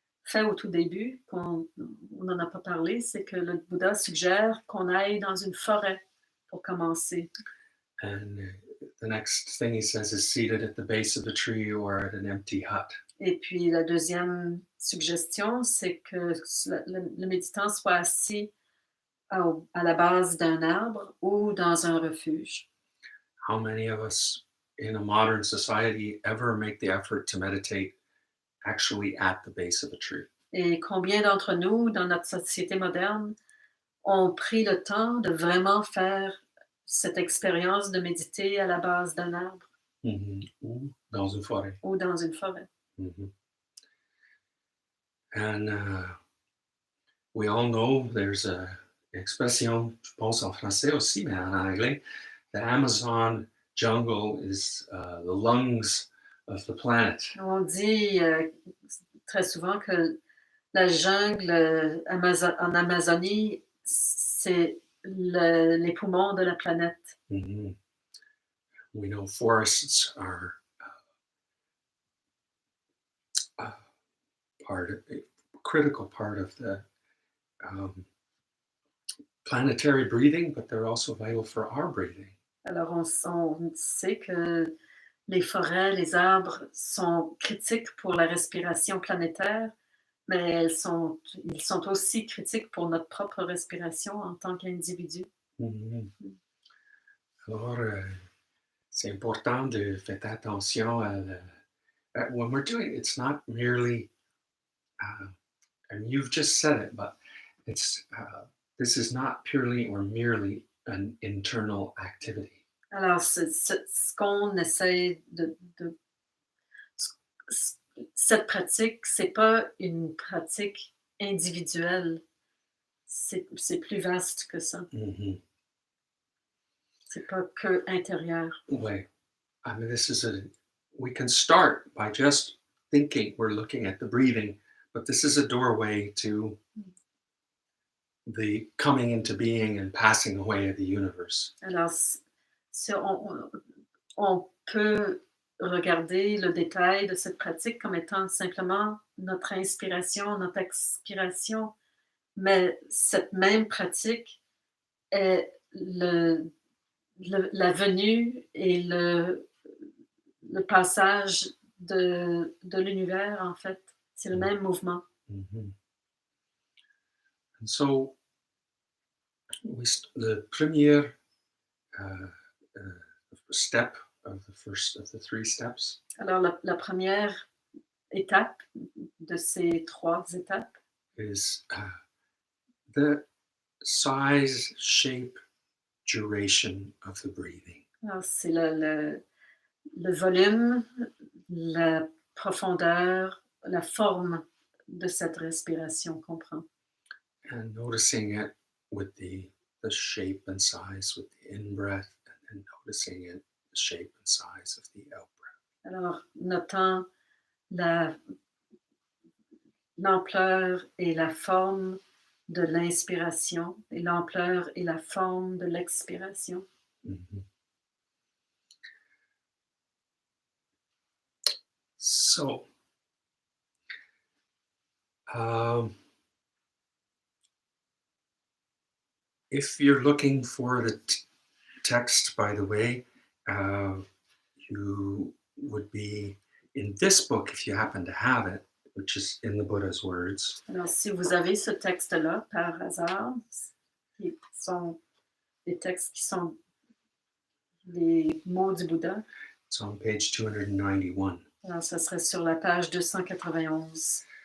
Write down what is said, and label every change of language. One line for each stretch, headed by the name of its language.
French: fait au tout début, on n'en a pas parlé, c'est que le Bouddha suggère qu'on aille dans une forêt pour commencer.
English: And the next thing he says is seated at the base of a tree or at an empty hut.
French: Et puis la deuxième suggestion, c'est que le méditant soit assis à la base d'un arbre ou dans un refuge.
English: How many of us in a modern society ever make the effort to meditate actually at the base of a tree?
French: Et combien d'entre nous, dans notre société moderne, ont pris le temps de vraiment faire cette expérience de méditer à la base d'un arbre Ou dans une forêt. ou dans une forêt? Mhm.
English: And we all know there's a expression,
French: je pense en français aussi, mais en anglais,
English: the Amazon jungle is the lungs of the planet.
French: On dit très souvent que la jungle en Amazonie, c'est les poumons de la planète. Mhm.
English: We know forests are a critical part of the um, planetary breathing, but they're also vital for our breathing.
French: Alors on sait que les forêts, les arbres sont critiques pour la respiration planétaire, mais ils sont aussi critiques pour notre propre respiration en tant qu'individu. Mhm. Alors, c'est important de faire attention
English: when we're doing it, it's not merely, and you've just said it, but it's this is not purely or merely an internal activity.
French: Alors ce qu'on essaie c- cette pratique, c'est pas une pratique individuelle, c'est plus vaste que ça. Mhm. C'est pas que intérieur.
English: Way. I mean, we can start by just thinking we're looking at the breathing, but this is a doorway to the coming into being and passing away of the universe.
French: Alors, si on peut regarder le détail de cette pratique comme étant simplement notre inspiration, notre expiration, mais cette même pratique est la venue et le passage de l'univers, en fait. C'est le même mouvement.
English: Mhm. And so, the premier step of the first of the three steps
French: Alors, la première étape de ces 3 étapes,
English: is the size, shape, duration of the breathing.
French: alors c'est le volume, la profondeur, la forme de cette respiration qu'on prend.
English: And noticing it with the shape and size with the in breath, and then noticing it the shape and size of the out breath.
French: Alors, notant la l'ampleur et la forme de l'inspiration et l'ampleur et la forme de l'expiration. Mhm.
English: So, if you're looking for the text, by the way, you would be in this book if you happen to have it, which is in the Buddha's words.
French: Alors, si vous avez ce texte-là, par hasard, qui sont des textes qui sont les mots du Bouddha,
English: It's on page 291.
French: alors ça serait sur la page 291.